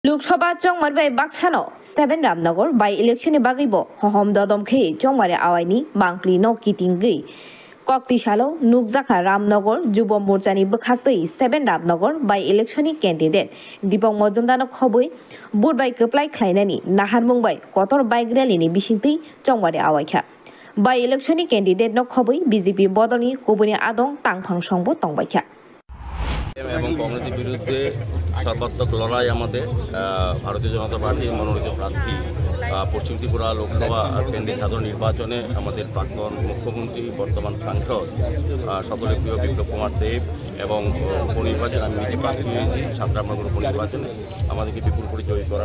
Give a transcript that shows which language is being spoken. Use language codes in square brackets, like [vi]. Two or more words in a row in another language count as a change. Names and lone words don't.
[trp] लोकसभा चंगमार बाक्सानो 7 रामनगर [en] by election [trp] बागैबो हहम ददम खे चंगमारे आवायनी मांगप्ली न किटिंगै कक्तिसालो नुकजाखा रामनगर जुब मोर्चानि बखाक्तै 7 रामनगर [en] by election candidate [trp] दीपक मजुमदारनो खबै बुधबाय कप्लाय ख्लायनानि नाहारमुंबाय कतर बाइक रैलीनि बिसिंतै चंगमारे आवायखा [en] by election candidate [trp] न खबै बीजेपी बदलनि कबुनि आदं तांफां संबो तंबायखा [bn] এবং কংগ্রেসের বিরুদ্ধে সর্বাত্মক লড়াই আমাদের ভারতীয় জনতা পার্টির মনোনীত প্রার্থী পশ্চিম ত্রিপুরা লোকসভা কেন্দ্রীয় সাধারণ নির্বাচনে আমাদের প্রাক্তন মুখ্যমন্ত্রী বর্তমান সাংসদ সকলের প্রিয় বিপ্লব কুমার দেব এবং উপনির্বাচনে আমি নিজে প্রার্থী হয়েছি 7 রামনগর উপনির্বাচনে আমাদেরকে বিপুল করে জয়ী করার